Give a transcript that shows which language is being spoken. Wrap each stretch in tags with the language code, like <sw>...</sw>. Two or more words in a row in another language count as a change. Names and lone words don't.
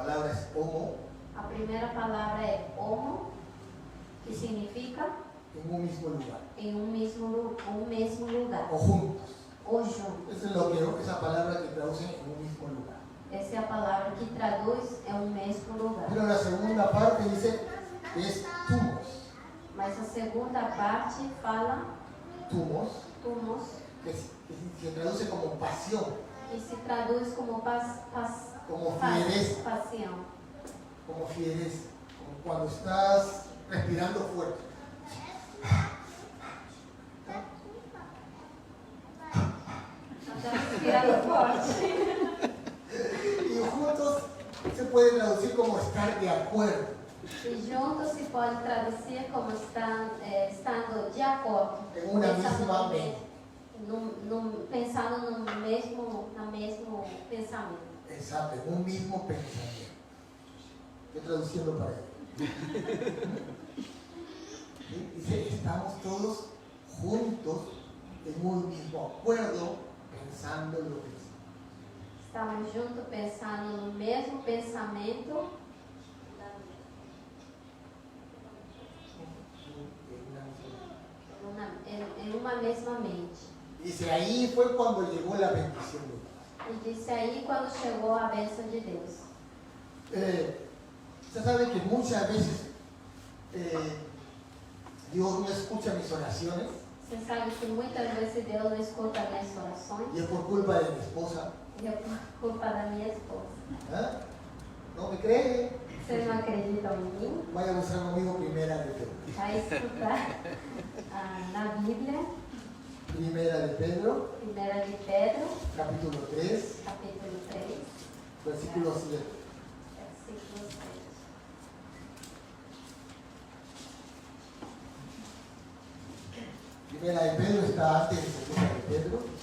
<es>La palabra es homo,</es> <pt>primeira palavra é homo, que significa</pt> <es>en un mismo lugar.</es> <pt>em um mesmo lugar,</pt> <es>O juntos.</es> <pt>ou juntos.</pt> <es>Esa es lo que, esa palabra que traduce en un mismo lugar.</es> <pt>Essa é a palavra que traduz é um mesmo lugar.</pt> <es>Pero la segunda parte dice que es tumos.</es> <pt>Mas a segunda parte fala</pt> <es>Tumos,</es> <pt>tumos,</pt> <es>que se traduce como pasión,</es> <pt>que se traduz como</pt> <es>como fiereza,</es> <pt>paixão.</pt> <es>como fiereza, como cuando estás respirando fuerte.</es> <pt>Está respirando forte.</pt> <es>Y juntos se puede traducir como estar de acuerdo.</es> <pt>E juntos se pode traduzir como estando de acordo.</pt> <es>En una misma mente.</es> <pt>Pensando no mesmo pensamento.</pt> <es>Exacto, en un mismo pensamiento. Estoy traduciendo para él. Dice, estamos todos juntos en un mismo acuerdo, pensando en lo mismo.</es> <pt>Estamos juntos pensando no mesmo pensamento. Em uma mesma mente.</pt> <es>Dice, ahí fue cuando llegó la bendición de Dios.</es> <pt>E disse aí quando chegou a bênção de Deus.</pt> <es>Usted sabe que muchas veces Dios no escucha mis oraciones</es> <pt>Você sabe que muitas vezes Deus não escuta minhas orações.</pt> <es>y es por culpa de mi esposa.</es> <pt>E é por culpa da minha esposa.</pt> <es>¿Ah? ¿No me cree?</es> <pt>Vocês não acreditam em mim?</pt> <es>Vaya a buscar conmigo primera de Pedro.</es> <pt>Vai escutar na Bíblia,</pt> <es>Primera de Pedro,</es> <pt>1 de Pedro,</pt> <es>capítulo 3,</es> <pt>capítulo 3,</pt> <es>versículo 7.</es> <pt>versículo 6.</pt> <es>Primera de Pedro está antes de segunda de Pedro.</es>